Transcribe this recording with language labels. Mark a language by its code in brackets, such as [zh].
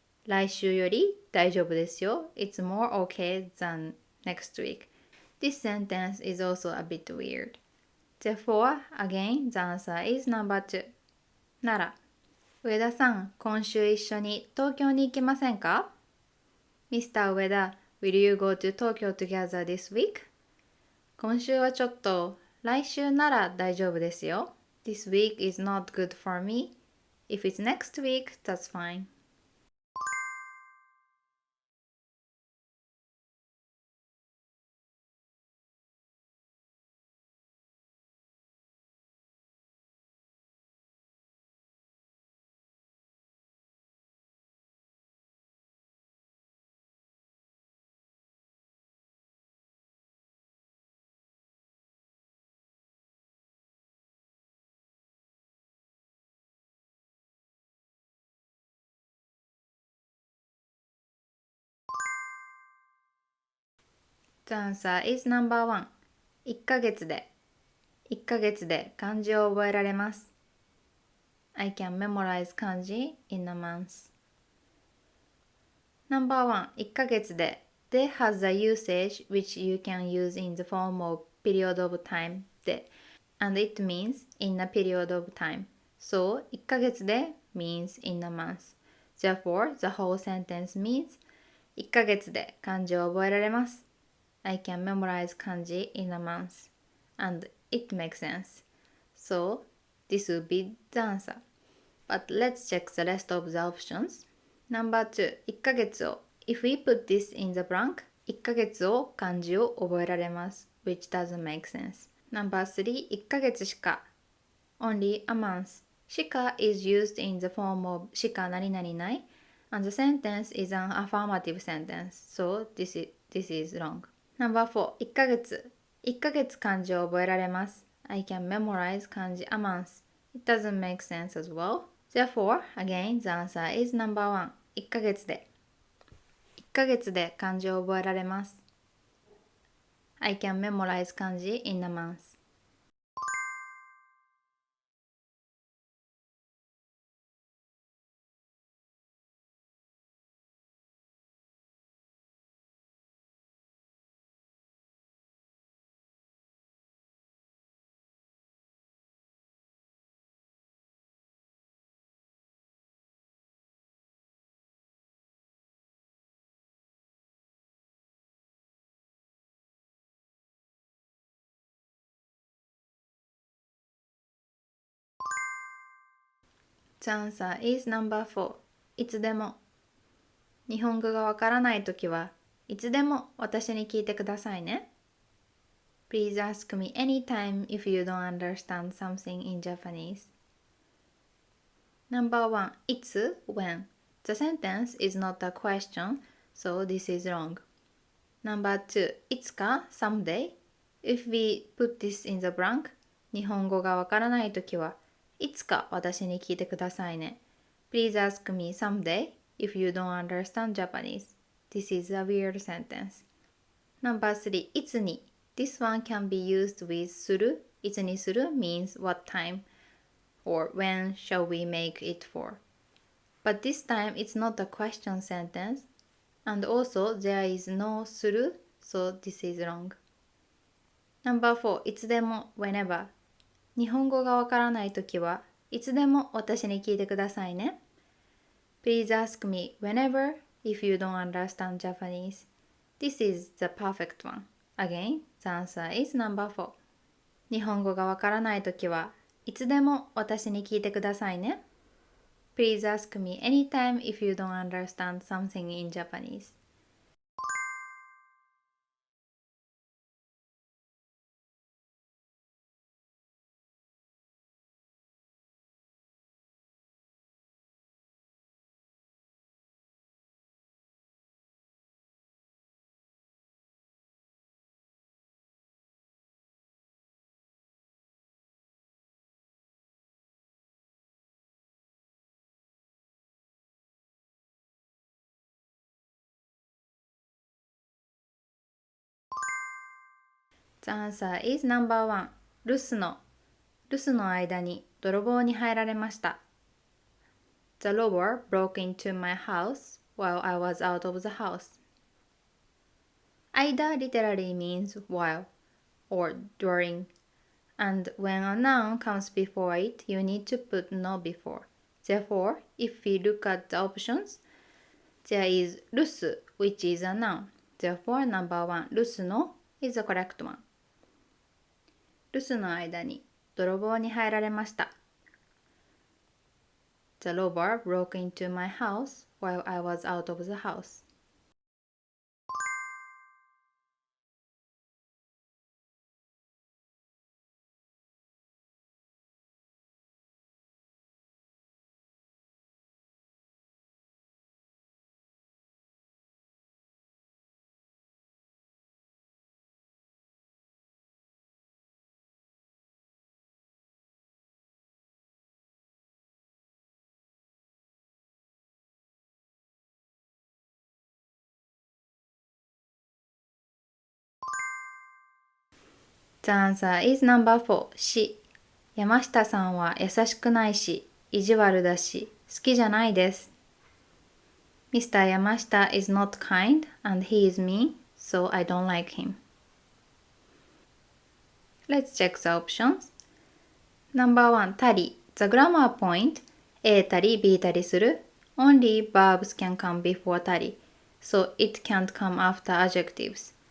[ja] 来週より大丈夫ですよ。 [en] It's more okay than next week. This sentence is also a bit weird. Therefore, again, the answer is number two. [ja] なら、上田さん、今週一緒に東京に行きませんか？ [en] Mr. 上田、will you go to Tokyo together this week? [ja] 今週はちょっと、来週なら大丈夫ですよ。 [en] This week is not good for me. If it's next week, that's fine. The answer is number one. [ja] 1ヶ月で。 1ヶ月で漢字を覚えられます。 [en] I can memorize 漢字 in a month. Number one, [ja] 1ヶ月で で [en] has a usage which you can use in the form of period of time で and it means in a period of time. So, [ja] 1ヶ月で [en] means in a month. Therefore, the whole sentence means [ja] 1ヶ月で漢字を覚えられます。 [en] I can memorize 漢字 in a month. And it makes sense. So, this would be the answer. But let's check the rest of the options. Number two, [ja] 1ヶ月を [en] If we put this in the blank, [ja] 1ヶ月を漢字を覚えられます。 [en] Which doesn't make sense. Number three, [ja] 1ヶ月しか [en] Only a month. しか is used in the form of [ja] しか何々ない [en] and the sentence is an affirmative sentence. So this is wrong. Number four, [ja] 1ヶ月1ヶ月漢字を覚えられます。 [en] I can memorize 漢字 a month. It doesn't make sense as well. Therefore, again, the answer is number one. [ja] 1ヶ月で。 1ヶ月で漢字を覚えられます。 [en] I can memorize 漢字 in a month. The answer is number 4. [ja] いつでも。日本語がわからないときはいつでも私に聞いてくださいね。 [en] Please ask me anytime if you don't understand something in Japanese. Number 1. [ja] いつ [en] when. The sentence is not a question, so this is wrong. Number 2. [ja] いつか [en] someday. If we put this in the blank, [ja] 日本語がわからないときはいつか私に聞いてくださいね。 [en] Please ask me someday if you don't understand Japanese. This is a weird sentence. Number 3. いつに This one can be used with する。 [ja] いつにする [en] means what time or when shall we make it for. But this time it's not a question sentence and also there is no する so this is wrong. Number 4. [ja] いつでも [en] whenever. [ja] 日本語がわからないときはいつでも私に聞いてくださいね。 [en] Please ask me whenever if you don't understand Japanese. This is the perfect one. Again, the answer is number 4. [ja] 日本語がわからないときはいつでも私に聞いてくださいね。 [en] Please ask me anytime if you don't understand something in Japanese. The answer is number 1. [ja] 留守の間に泥棒に入られました。 [en] The robber broke into my house while I was out of the house. Either literally means while or during, and when a noun comes before it, you need to put no before. Therefore, if we look at the options, there is 留守 which is a noun. Therefore, number 1, [ja] 留守の [en] is the correct one. 留守の間に泥棒に入られました。 The robber broke into my house while I was out of the house. The answer is number 4. し。 [ja] 山下さんは優しくないし、意地悪だし、好きじゃないです。 [en] Mr. Yamashita is not kind and he is mean, so I don't like him. Let's check the options. Number 1. たり。 The grammar point. [ja] A たり B たりする。 [en] Only verbs can come before たり. So it can't come after adjectives.